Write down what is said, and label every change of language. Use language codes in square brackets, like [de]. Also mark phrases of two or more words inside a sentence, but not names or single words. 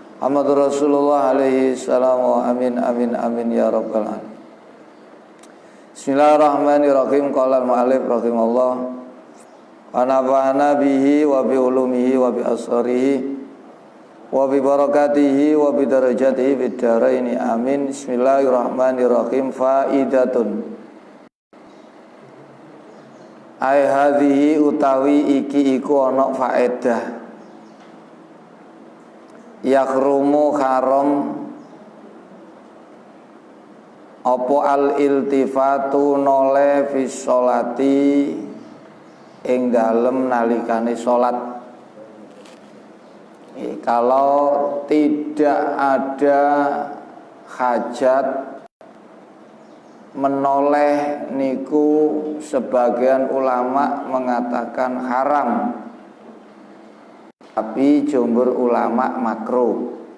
[ar] محمد رسول الله عليه السلام. آمين آمين آمين يا رب العالمين. Bismillahirrahmanirrahim. قال المؤلف رحمه الله ونفعنا به وبعلومه وبأسراره وببركاته وبدرجاته في الدارين آمين. [jv] Bismillahirrahmanirrahim. [ar] فائدة أي هذه [jv] utawi iki iku ana faedah yakhrumu haram apa [ar] الالتفات [jv] noleh [ar] في الصلاة [jv] ing dalem nalikane salat. [id] Kalau tidak ada hajat menoleh niku sebagian ulama mengatakan haram, tapi jumhur ulama makruh.